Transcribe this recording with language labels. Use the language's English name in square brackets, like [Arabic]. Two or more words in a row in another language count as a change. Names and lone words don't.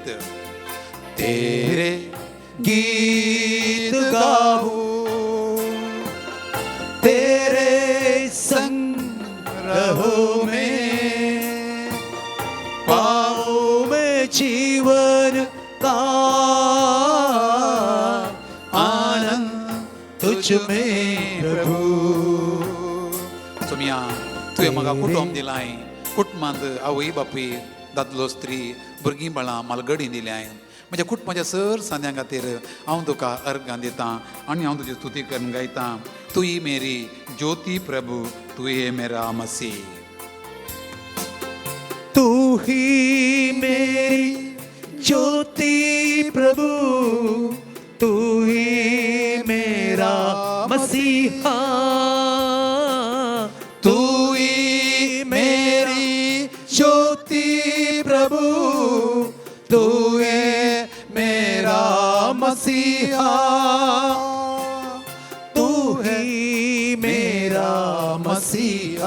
[Hindi] तेरे गीत गाऊं तेरे संग रहो मैं, पाऊं मैं जीवन का आनंद तुझ में प्रभु। [Konkani] सुमिया तुवें म्हाका कुटुंब दिलाय, कुटुंबांत आवय बापूय, दादलो स्त्री, भुरगीं बाळां मालगडी दिल्याय। म्हज्या कुटुंबाच्या सर सांद्यां खातीर हांव तुका अर्गां दितां आनी हांव तुजी स्तुती करून गायतां। [Hindi] तू ही मेरी ज्योती प्रभु, तू ही मेरा मसीह। तू ही मेरी ज्योति प्रभु, तू ही मेरा मसीहा, तू ही मेरी ज्योति प्रभु, तू है मेरा मसीहा, तू ही मेरा मसीहा।